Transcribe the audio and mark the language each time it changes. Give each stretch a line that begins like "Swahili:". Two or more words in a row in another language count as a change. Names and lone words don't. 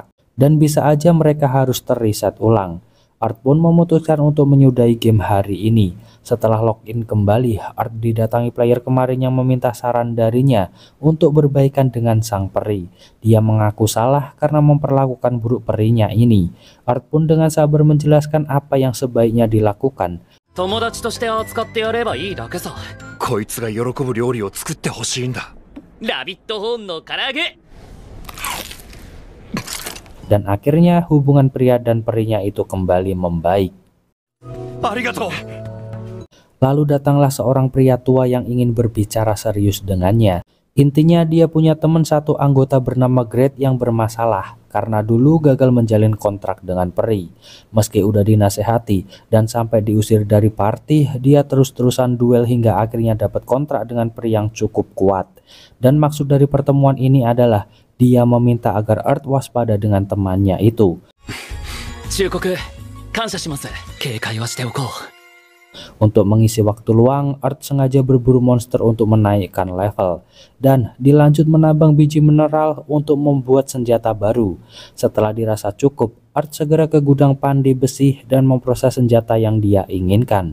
Indonesian: Dan bisa aja mereka harus terreset ulang. Art pun memutuskan untuk menyudahi game hari ini. Setelah login kembali, Art didatangi player kemarin yang meminta saran darinya untuk berbaikan dengan sang peri. Dia mengaku salah karena memperlakukan buruk perinya ini. Art pun dengan sabar menjelaskan apa yang sebaiknya dilakukan.
Japanese: 友達として扱ってやればいいだけさ。こいつが喜ぶ料理を作ってほしいんだ。ラビットホーンの唐揚げ。
Indonesian: Dan akhirnya hubungan pria dan perinya itu kembali membaik. Arigato. Lalu datanglah seorang pria tua yang ingin berbicara serius dengannya. Intinya dia punya teman satu anggota bernama Great yang bermasalah karena dulu gagal menjalin kontrak dengan peri. Meski udah dinasehati dan sampai diusir dari party, dia terus-terusan duel hingga akhirnya dapat kontrak dengan peri yang cukup kuat. Dan maksud dari pertemuan ini adalah dia meminta agar Art waspada dengan temannya itu.
Japanese: 忠告、 感謝します。警戒はしておこう。
Indonesian: Untuk mengisi waktu luang, Earth sengaja berburu monster untuk menaikkan level, dan dilanjut menambang biji mineral untuk membuat senjata baru. Setelah dirasa cukup, Earth segera ke gudang pandai besi dan memproses senjata yang dia inginkan.